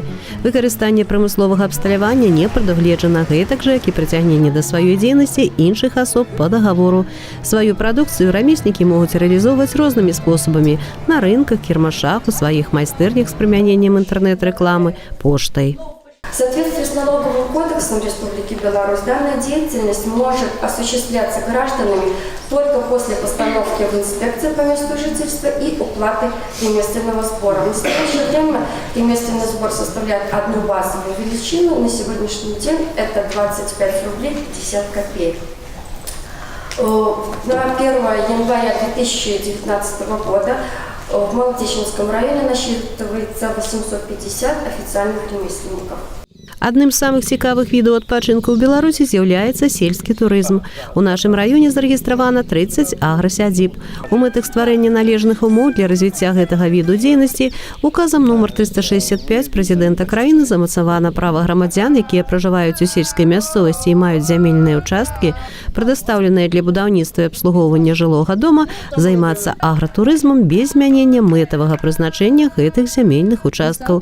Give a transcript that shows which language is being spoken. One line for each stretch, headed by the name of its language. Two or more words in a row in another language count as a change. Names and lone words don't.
Belarusian: Выкарыстанне прамысловага абсталявання не прадугледжана, гэтак жа, як і прыцягненне да сваёй дзейнасці іншых асоб па дагавору. Сваю прадукцыю рамеснікі могуць рэалізоўваць рознымі спосабамі на рынках, кірмашах, у сваіх майстэрнях з прымяненнем інтэрнэт-рэкламы, поштай.
Russian: В соответствии с налоговым кодексом Республики Беларусь данная деятельность может осуществляться гражданами только после постановки в инспекцию по месту жительства и уплаты ремесленного сбора. На настоящее время ремесленный сбор составляет одну базовую величину. На сегодняшний день это 25 рублей 50 копеек. На 1 января 2019 года в Молодеченском районе насчитывается 850 официальных ремесленников.
Belarusian: Адным з самых цікавых відаў адпачынку ў Беларусі з'яўляецца сельскі турызм. У нашым раёне зарэгістравана 30 аграсядзіб. У мэтах стварэння належных умоў для развіцця гэтага віду дзейнасці указам нумар 365 прэзідэнта краіны замацавана права грамадзян, якія пражываюць у сельскай мясцовасці і маюць зямельныя ўчасткі, прадастаўленыя для будаўніцтва і абслугоўвання жылога дома, займацца агратурызмам без змянення мэтавага прызначэння гэтых зямельных участкаў.